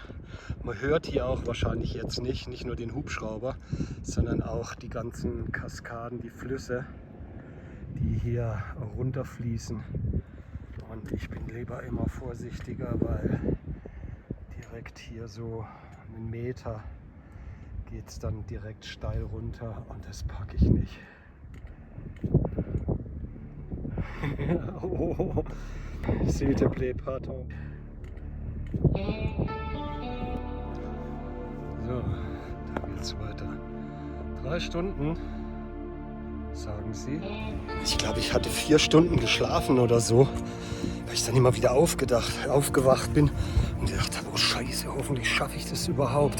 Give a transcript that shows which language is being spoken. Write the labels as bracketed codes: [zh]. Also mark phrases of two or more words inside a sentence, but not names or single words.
[de] Man hört hier auch wahrscheinlich jetzt nicht nur den Hubschrauber, sondern auch die ganzen Kaskaden, die Flüsse, die hier runterfließen. Und ich bin lieber immer vorsichtiger, weil direkt hier so einen Meter geht es dann direkt steil runter und das packe ich nicht. [fr] Oh, s'il te plaît, pardon. [de] So, da geht's weiter. 3 Stunden, sagen sie. Ich glaube, ich hatte 4 Stunden geschlafen oder so, weil ich dann immer wieder aufgewacht bin und gedacht habe, oh Scheiße, hoffentlich schaffe ich das überhaupt.